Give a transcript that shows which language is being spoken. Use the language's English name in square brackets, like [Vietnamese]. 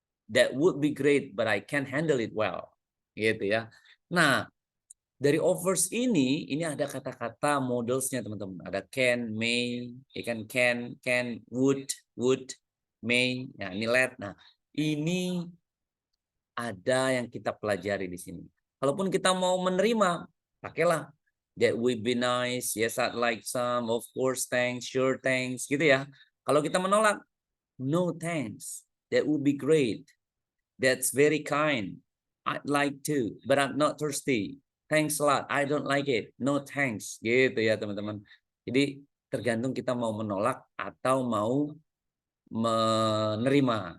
[English] That would be great, but I can't handle it well. [Indonesian] Gitu ya. Nah, dari offers ini ada kata-kata modelsnya teman-teman. Ada can, may, ya kan can, would, may. Nah, ini let. Nah, ini ada yang kita pelajari di sini. Kalaupun kita mau menerima, pakailah [English] that would be nice, yes I'd like some, of course thanks, sure thanks, [Indonesian] gitu ya. Kalau kita menolak, [English] no thanks, that would be great, that's very kind, I'd like to, but I'm not thirsty, thanks a lot, I don't like it, no thanks, [Indonesian] gitu ya teman-teman. Jadi tergantung kita mau menolak atau mau menerima.